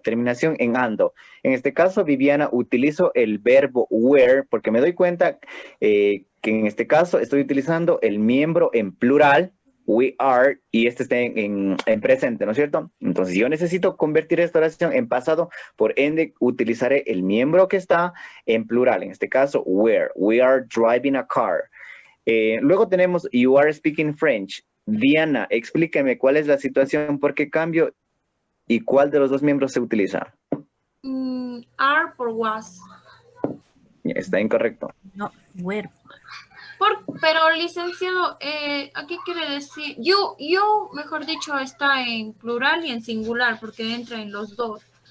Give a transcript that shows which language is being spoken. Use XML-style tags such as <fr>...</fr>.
<es>Terminación en ando. En este caso, Viviana, utilizo el verbo were porque me doy cuenta que en este caso estoy utilizando el miembro en plural, we are, y este está en presente, ¿no es cierto? Entonces, yo necesito convertir esta oración en pasado, por ende, utilizaré el miembro que está en plural. En este caso,</es> <en>were. We are driving a car.</en> <es>Luego tenemos</es> <en>you are speaking French.</en> <es>Diana, explíqueme cuál es la situación, por qué cambio y cuál de los dos miembros se utiliza.</es> <en>Are por was.</en> <es>Está incorrecto.</es> <en>No, were.</en> <es>Pero licenciado, aquí quiere decir, you, mejor dicho, está en plural y en singular porque entra en los dos.</es>